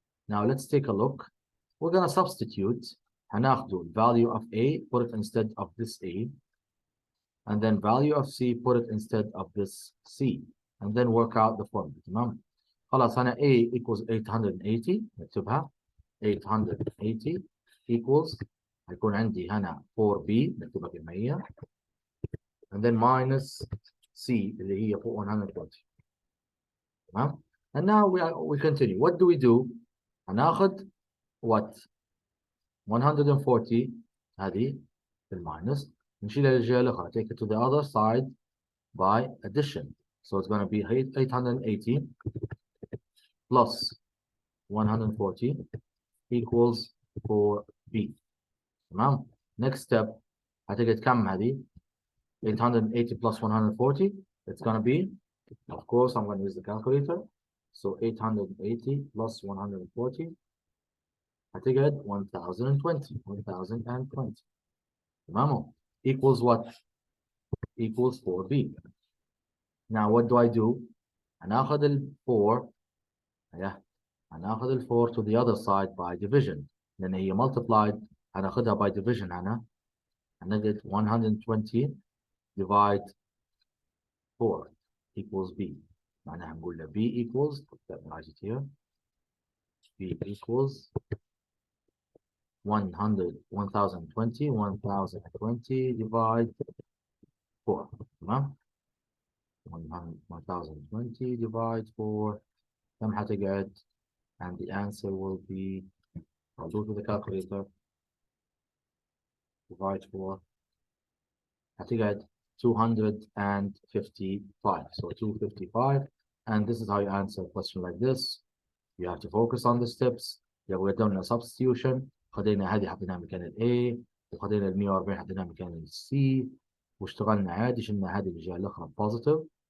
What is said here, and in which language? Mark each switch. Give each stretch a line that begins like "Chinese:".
English: Now let's take a look. We're going to substitute.
Arabic: هناخد
English: value of A, put it instead of this A. And then value of C, put it instead of this C. And then work out the formula.
Arabic: تمام. خلاص هنا A
English: equals
Arabic: 880. نكتبها. 880
English: equals
Arabic: هيكون عندي هنا 4B نكتبها كما هي.
English: And then minus C
Arabic: اللي هي فوق
English: 140.
Arabic: تمام.
English: And now we continue. What do we do?
Arabic: هناخد
English: what?
Arabic: 140 هذه في الماينس. نشيلها للجهة الأخرى.
English: Take it to the other side by addition. So it's going to be 880 plus 140 equals 4B.
Arabic: تمام.
English: Next step
Arabic: هتجد كم هذه؟ 880
English: plus
Arabic: 140.
English: It's going to be, of course, I'm going to use the calculator. So 880 plus 140
Arabic: هتجد
English: 1020. 1020.
Arabic: تمام.
English: Equals what? Equals 4B. Now what do I do?
Arabic: هناخد ال 4 هناخد ال 4
English: to the other side by division.
Arabic: لأن هي
English: multiplied
Arabic: هناخدها
English: by division
Arabic: هنا. هنجد
English: 120 divide 4 equals B.
Arabic: معناها هنقول له B equals,
English: let me write it here. B equals 1020 divide 4.
Arabic: تمام. 1020
English: divide
Arabic: 4. كم حتقعد?
English: And the answer will be, I'll do it with the calculator. Divide
Arabic: 4. هتقعد 255.
English: So 255. And this is how you answer a question like this. You have to focus on the steps.
Arabic: يبقى قدامنا substitution. خدينا هذه حطيناها مكان ال A. وخدينا ال 140 حطيناها مكان ال C. واشتغلنا عادي. شلنا هذه الجهة الأخرى positive.